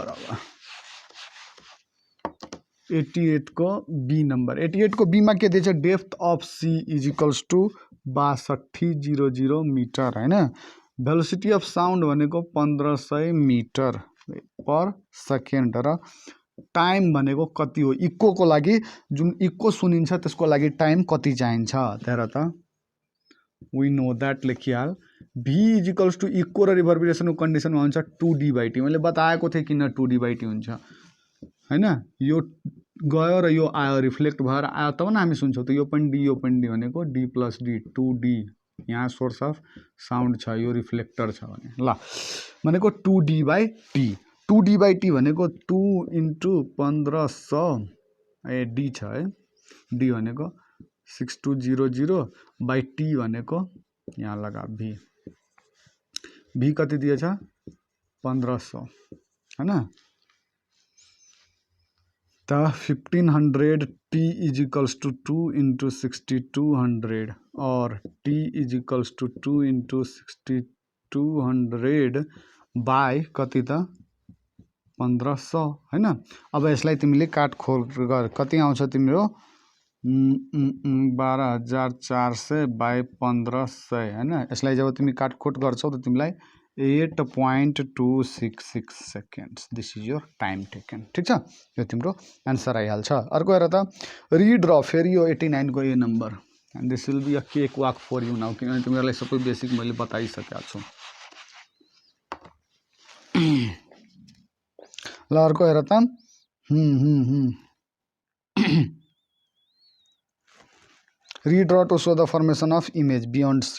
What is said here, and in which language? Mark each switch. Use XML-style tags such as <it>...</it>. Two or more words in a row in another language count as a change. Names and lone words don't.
<ne>अब 88 को बी नम्बर, 88 को बीमा के दिएछ</ne> <en>depth of sea is equals to 6200 meter</en> <ne>होइन।</ne> <en>velocity of sound</en> <ne>भनेको</ne> <en>1500 meter per second</en> <ne>र टाइम भनेको कति हो इकोको लागि, जुन इको सुनिन्छ त्यसको लागि टाइम कति चाहिन्छ। त्यहाँ त</ne> <en>we know that</en> <ne>लेखिहाल।</ne> <en>V is equals to echo</en> <ne>र रिभर्बिरेसनको कन्डिसनमा हुन्छ 2d/t। मैले बताएको थिएँ किन 2d/t हुन्छ होइन। यो गयो र यो आयो, रिफ्लेक्ट भएर आयो तब न हामी सुन्छौँ। त यो पनि डी यो पनि डी भनेको डी प्लस डी 2d। यहाँ</ne> <en>source of sound</en> <ne>छ, यो रिफ्लेक्टर छ भने ल भनेको 2d/t। 2d/t भनेको 2 × 1500 ए डी छ है, डी भनेको 6200/t भनेको यहाँ लगा भी, भी कति दिएछ 1500 होइन। त 1500t</ne> <en>is equals to</en> <ne>2 × 6200 और t</ne> <en>is equals to</en> <ne>2 × 6200 बाई कति त 1500 होइन। अब यसलाई तिमीले काटखोल गर, कति आउँछ तिम्रो 12400 बाई 1500 होइन। यसलाई जब तिमी काटखोट गर्छौ त तिमीलाई 8.266 सेकेन्ड्स,</ne> <en>This is your time taken.</en> <ne>ठिक छ, यो तिम्रो एन्सर आइहाल्छ। अर्को हेर त रिड र फेरि यो 89 को ए नम्बर,</ne> <en>and this will be a cake walk for you now,</en> <ne>किनभने तिमीहरूलाई सबै बेसिक मैले बताइसकेको छु। ल अर्को हेर त रिड्र</ne> <en>to show the formation of image beyond C.</en>